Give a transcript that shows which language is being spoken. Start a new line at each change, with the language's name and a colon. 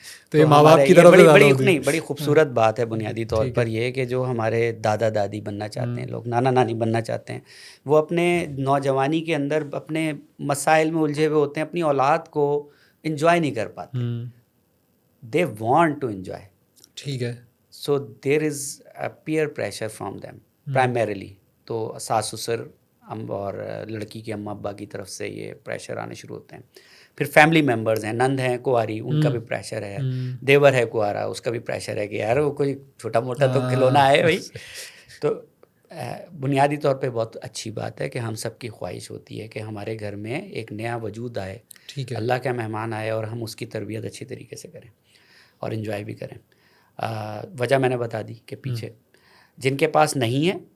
Urdu: تو یہ ماں باپ کی طرف سے زیادہ ہوتی ہے. بڑی خوبصورت بات ہے بنیادی طور پر یہ کہ جو ہمارے دادا دادی بننا چاہتے ہیں لوگ, نانا نانی بننا چاہتے ہیں, وہ اپنے نوجوانی کے اندر اپنے مسائل میں الجھے ہوئے ہوتے ہیں, اپنی اولاد کو انجوائے نہیں کر پاتے.
English: They want to enjoy.
Urdu: ٹھیک ہے.
English: So there is a peer pressure from them primarily.
Urdu: تو ساس سسر اور لڑکی کے اماں ابا کی طرف سے یہ پریشر آنے شروع ہوتے ہیں. پھر فیملی ممبرز ہیں, نند ہیں کنواری, ان کا بھی پریشر ہے, دیور ہے کنوارا, اس کا بھی پریشر ہے کہ یار وہ کوئی چھوٹا موٹا تو کھلونا ہے بھائی. تو بنیادی طور پہ بہت اچھی بات ہے کہ ہم سب کی خواہش ہوتی ہے کہ ہمارے گھر میں ایک نیا وجود آئے, اللہ کا مہمان آئے, اور ہم اس کی تربیت اچھی طریقے سے کریں اور انجوائے بھی کریں. وجہ میں نے بتا دی کہ پیچھے جن کے پاس نہیں ہے